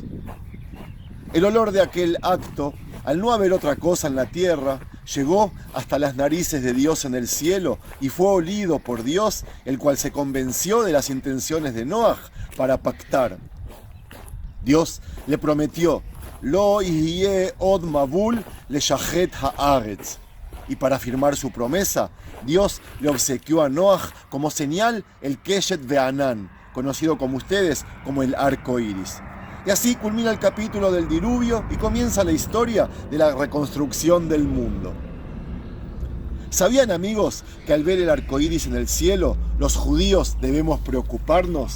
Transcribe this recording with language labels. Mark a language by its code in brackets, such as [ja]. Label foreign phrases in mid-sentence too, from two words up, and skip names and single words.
[es] El olor de aquel acto, al no haber otra cosa en la tierra, llegó hasta las narices de Dios en el cielo y fue olido por Dios, el cual se convenció de las intenciones de Noaj para pactar. Dios le prometió, [he] לא יהיה עוד מבול לשחת הארץ. [es] Y para firmar su promesa, Dios le obsequió a Noaj como señal el [he] קשת בענן, [es] conocido como ustedes como el arco iris. Y así culmina el capítulo del diluvio y comienza la historia de la reconstrucción del mundo. ¿Sabían, amigos, que al ver el arco iris en el cielo, los judíos debemos preocuparnos?